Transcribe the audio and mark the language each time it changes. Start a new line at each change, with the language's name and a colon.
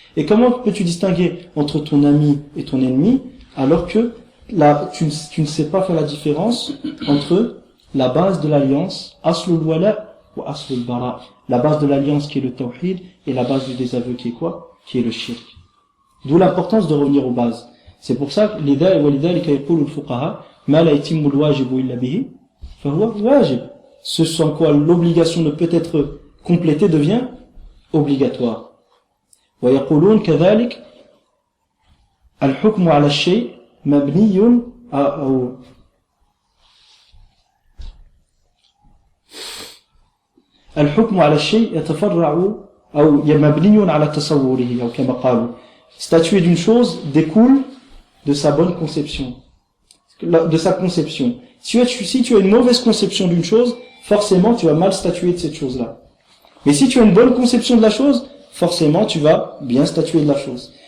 French: Et comment peux-tu distinguer entre ton ami et ton ennemi alors que tu ne sais pas faire la différence entre la base de l'alliance, aslul wala ou aslul bara, la base de l'alliance qui est le tawhid et la base du désaveu qui est quoi? Qui est le shirk. D'où l'importance de revenir aux bases. C'est pour ça que ce sans quoi l'obligation ne peut être complétée devient obligatoire.
Arabic: ويقولون كذلك الحكم على الشيء مبني أو الحكم على الشيء يتفرع أو مبني على تصوره أو كما قالوا.
French: Statuer d'une chose découle de sa bonne conception, de sa conception. Si tu as une mauvaise conception d'une chose, forcément tu vas mal statuer de cette chose-là. Mais si tu as une bonne conception de la chose, forcément tu vas bien statuer de la chose.